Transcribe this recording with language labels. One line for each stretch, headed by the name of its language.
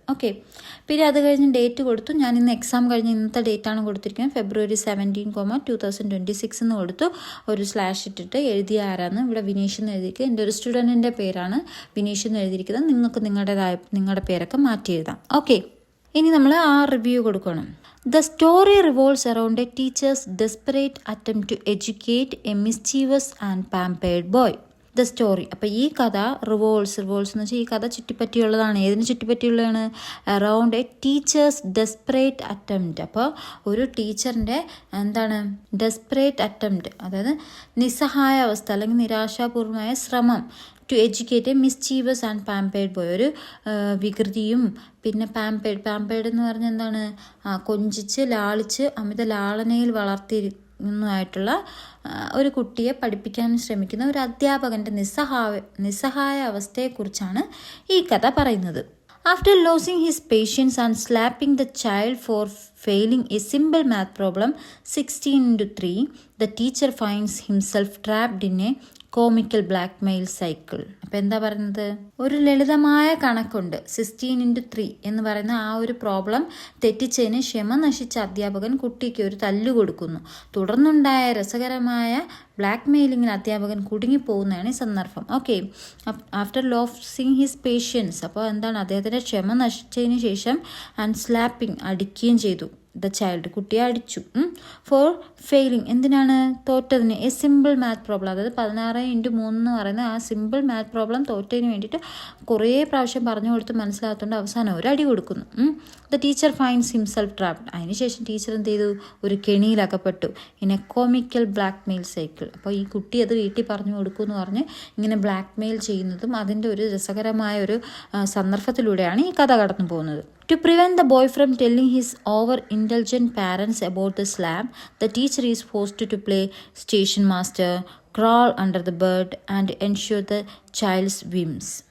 Malayalam: Okay, പിന്നെ അത് കഴിഞ്ഞ് ഡേറ്റ് കൊടുത്തു. ഞാൻ ഇന്ന് എക്സാം കഴിഞ്ഞ് ഇന്നത്തെ ഡേറ്റാണ് കൊടുത്തിരിക്കുന്നത്, February 17, 2026 എന്ന് കൊടുത്തു. ഒരു സ്ലാഷ് ഇട്ടിട്ട് എഴുതിയ ആരാന്ന് ഇവിടെ വിനീഷ് എന്ന് എഴുതിയിരിക്കുക. എൻ്റെ ഒരു സ്റ്റുഡൻറ്റിൻ്റെ പേരാണ് വിനീഷ് എന്ന് എഴുതിയിരിക്കുന്നത്. നിങ്ങൾക്ക് നിങ്ങളുടെ പേരൊക്കെ മാറ്റി എഴുതാം. ഓക്കെ, ഇനി നമ്മൾ ആ റിവ്യൂ കൊടുക്കണം.
English: The story revolves around a teacher's desperate attempt to educate a mischievous and pampered boy.
Malayalam: The story, അപ്പോൾ ഈ കഥ റിവോൾവ്സ് എന്ന് വെച്ചാൽ ഈ കഥ ചുറ്റിപ്പറ്റിയുള്ളതാണ്. ഏതിന് ചുറ്റിപ്പറ്റിയുള്ളതാണ്?
English: Around a teacher's desperate attempt.
Malayalam: അപ്പോൾ ഒരു ടീച്ചറിൻ്റെ എന്താണ്? ഡെസ്പറേറ്റ് അറ്റംപ്റ്റ്, അതായത് നിസ്സഹായ അവസ്ഥ അല്ലെങ്കിൽ നിരാശാപൂർവമായ ശ്രമം
English: to educate a mischievous and pampered boy,
Malayalam: ഒരു വികൃതിയും പിന്നെ പാമ്പേർഡ് എന്ന് പറഞ്ഞാൽ എന്താണ്? കൊഞ്ചിച്ച് ലാളിച്ച് അമിത ലാളനയിൽ വളർത്തിയിരിക്കുന്നതായിട്ടുള്ള ഒരു കുട്ടിയെ പഠിപ്പിക്കാൻ ശ്രമിക്കുന്ന ഒരു അധ്യാപകൻ്റെ നിസ്സഹായ അവസ്ഥയെക്കുറിച്ചാണ് ഈ കഥ പറയുന്നത്.
English: After losing his patience and slapping the child for failing a simple math problem 16x3, the teacher finds himself trapped in a comical blackmail cycle.
Malayalam: അപ്പോൾ എന്താ പറയുന്നത്? ഒരു ലളിതമായ കണക്കുണ്ട് 16x3 എന്ന് പറയുന്ന ആ ഒരു പ്രോബ്ലം തെറ്റിച്ചതിന് ക്ഷമ നശിച്ച അധ്യാപകൻ കുട്ടിക്ക് ഒരു തല്ലു കൊടുക്കുന്നു. തുടർന്നുണ്ടായ രസകരമായ ബ്ലാക്ക് മെയിലിങ്ങിന് അധ്യാപകൻ കുടുങ്ങിപ്പോകുന്നതാണ് ഈ സന്ദർഭം. Okay,
English: after losing his patience,
Malayalam: അപ്പോൾ എന്താണ്? അദ്ദേഹത്തിൻ്റെ ക്ഷമ നശിച്ചതിന് ശേഷം ആൻഡ് സ്ലാപ്പിംഗ്, അടിക്കുകയും ചെയ്തു. ദ ചൈൽഡ്, കുട്ടിയെ അടിച്ചു ഫോർ ഫെയിലിംഗ്, എന്തിനാണ്, തോറ്റതിന്,
English: a simple math problem,
Malayalam: അതായത് 16x3 എന്ന് പറയുന്ന ആ സിമ്പിൾ മാത്ത് പ്രോബ്ലം തോറ്റതിന് വേണ്ടിയിട്ട് കുറേ പ്രാവശ്യം പറഞ്ഞു കൊടുത്ത് മനസ്സിലാകത്തോണ്ട് അവസാനം ഒരു അടി കൊടുക്കുന്നു.
English: the teacher finds himself trapped,
Malayalam: അതിനുശേഷം ടീച്ചർ എന്ത് ചെയ്തു, ഒരു കെണിയിലകപ്പെട്ടു.
English: In a comical blackmail cycle.
Malayalam: അപ്പോൾ ഈ കുട്ടി അത് വീട്ടിൽ പറഞ്ഞു കൊടുക്കുമെന്ന് പറഞ്ഞ് ഇങ്ങനെ ബ്ലാക്ക് മെയിൽ ചെയ്യുന്നതും അതിൻ്റെ ഒരു രസകരമായ ഒരു സന്ദർഭത്തിലൂടെയാണ് ഈ കഥ കടന്നു പോകുന്നത്.
English: To prevent the boy from telling his over-indulgent parents about the slap, the teacher is forced to play station master, crawl under the bed and ensure the child's whims.